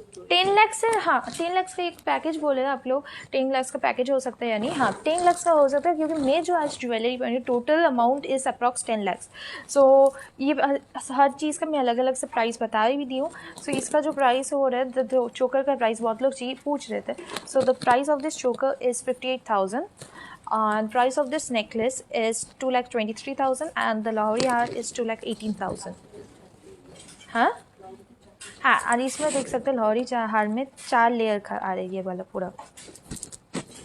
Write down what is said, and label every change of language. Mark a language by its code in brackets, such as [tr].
[hi] 10 लाख से, हाँ 10 लाख का एक पैकेज बोले आप लोग, 10 लाख का पैकेज हो सकता है, यानी हाँ 10 लाख का हो सकता है, क्योंकि मैं जो आज ज्वेलरी पहनी [en] total amount is approx [hi] 10 lakh. सो ये हर चीज़ का मैं अलग अलग से प्राइस बता भी दी हूँ। सो इसका जो प्राइस हो रहा है, जो चोकर का प्राइस बहुत लोग पूछ रहे थे। [en] So the price of this choker is 58,000 and price of this necklace is 2,23,000 and the Lahori hair is 2,18,000। [hi] हाँ हाँ, और इसमें देख सकते हैं लाहौरी हार में 4 लेयर आ रही है वाला पूरा।